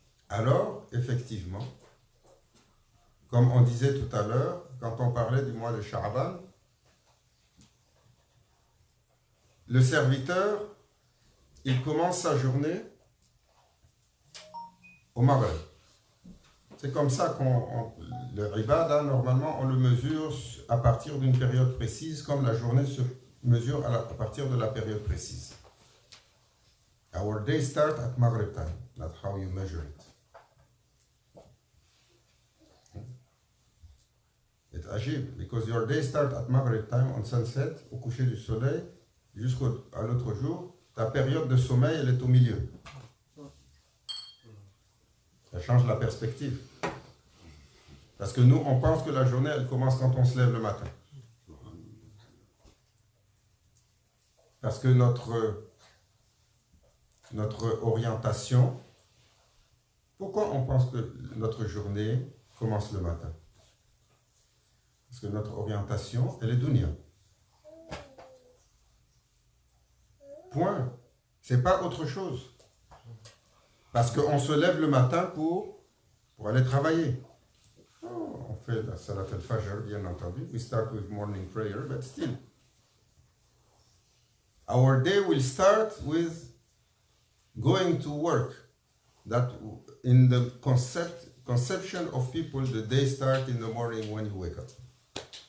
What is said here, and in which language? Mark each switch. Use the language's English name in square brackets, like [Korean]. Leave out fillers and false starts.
[French] Alors, effectivement, comme on disait tout à l'heure, quand on parlait du mois de Sha'ban, le serviteur, il commence sa journée au Maghreb. C'est comme ça le Ibada, normalement, on le mesure à partir d'une période précise, comme la journée se mesure à partir de la période précise. [English] Our day start at Maghrib time. That's how you measure it. It's ajib, because your day start at Maghrib time, on sunset, [French] au coucher du soleil, jusqu'à l'autre jour, ta période de sommeil, elle est au milieu. Ça change la perspective. Parce que nous, on pense que la journée, elle commence quand on se lève le matin. Parce que notre orientation, pourquoi on pense que notre journée commence le matin? Parce que notre orientation, elle est dunya. Point. C'est pas autre chose. Parce qu'on se lève le matin pour aller travailler. On fait la salat al-fajr, bien entendu. [English] We start with morning prayer, but still. Our day will start with going to work. That in the conception of people, the day starts in the morning when you wake up.